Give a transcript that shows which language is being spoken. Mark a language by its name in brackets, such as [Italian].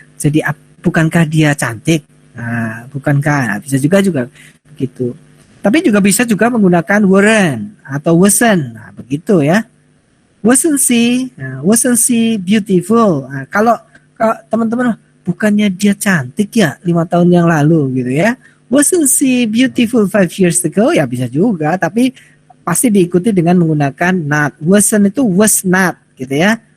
[Indonesian] Jadi bukankah dia cantik? Nah, bukankah bisa juga begitu. Tapi juga bisa juga menggunakan weren't atau wasn't. Nah, begitu ya. [English] Wasn't she beautiful? [Indonesian] Nah, kalau teman-teman bukannya dia cantik ya 5 tahun yang lalu gitu ya. [English] Wasn't she beautiful 5 years ago? [Indonesian] Ya bisa juga, tapi pasti diikuti dengan menggunakan not. Wasn't itu was not gitu ya.